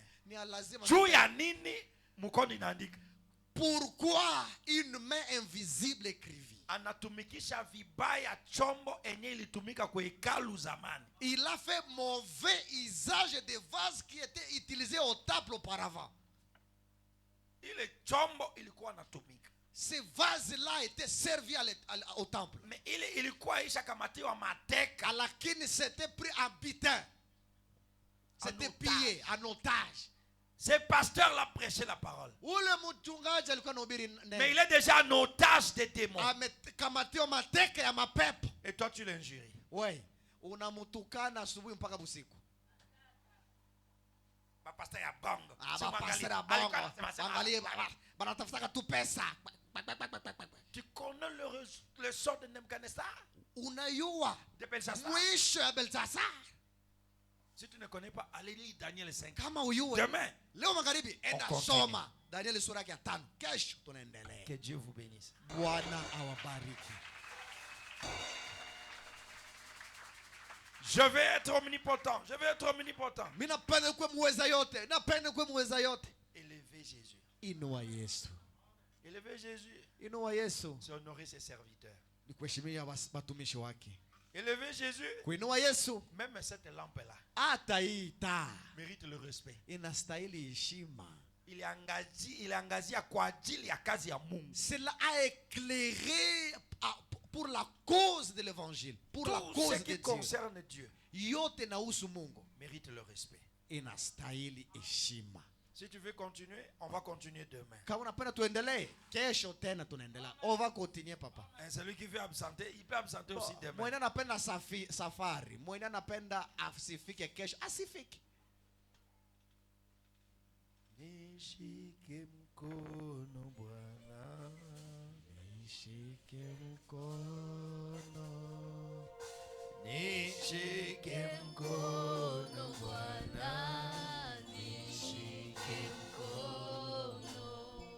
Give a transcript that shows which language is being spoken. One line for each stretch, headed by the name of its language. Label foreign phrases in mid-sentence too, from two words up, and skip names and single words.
Swahili: Ni lazima. Juu ya nini mkono inaandika?
French: Pourquoi une main invisible écrivit?
Swahili: Anatumikisha vibaya chombo enye ilitumika kwa hekalu zamani.
French: Il a fait mauvais usage des vases qui étaient utilisés au temple auparavant.
Swahili: Ile chombo ilikuwa natumika.
French: Ces vases-là étaient servis au temple.
Swahili: Mais ilikuwa isha kamatiwa mateka.
French: Lakini c'était pris en butin. C'était pillé en otage. Ce pasteur l'a prêché la parole. Mais il est déjà en otage des démons. Et toi tu l'injuries. Oui.
Swahili: Unamutukana asubuhi mpaka usiku. Pasteur ya bongo. Pasteur ya bongo. Angalia banatafuta tu pesa.
French: Tu connais le sort de Nebuchadnezzar?
Swahili: Unayua mwisho ya Belshazzar.
French: Si tu ne connais pas, allez lire Daniel 5. Demain,
Swahili: leo magharibi enda soma Daniel sura ya 5. Kesho tunaendelea.
French: Que Dieu vous bénisse.
Swahili: Bwana awabariki.
French: Je vais être omnipotent. Je vais être omnipotent.
Swahili: Mimi napenda kuwa muweza yote. Napenda kuwa muweza yote.
French: Élevez Jésus.
Swahili: Inua Yesu.
French: Élevez Jésus.
Swahili: Inua Yesu.
French: C'est honorer ses serviteurs.
Swahili: Ni kuheshimia watumishi wake.
French: Élevez Jésus.
Swahili: Kuinua Yesu.
French: Même cette lampe là.
Swahili: Hata hii taa
French: mérite le respect.
Swahili: Inastahili heshima.
French: Il engagé
Swahili: kwa ajili ya kazi ya Mungu.
French: Cela a éclairé pour la cause de l'évangile, pour la cause de Dieu. Concerne Dieu.
Swahili: Yote nausu Mungu
French: Mérite le respect.
Swahili: Inastahili heshima.
French: Si tu veux continuer, on va continuer demain.
Swahili: Kama unapenda tuendelee, kesho tena tunaendelea.
French: On va continuer papa. Celui qui veut absenter, il peut absenter aussi demain.
Swahili: Mwenye anapenda safari, mwenye anapenda asifike kesho, asifike. Nishike mkono Bwana, nishike mkono, nishike mkono Bwana, nishike mkono,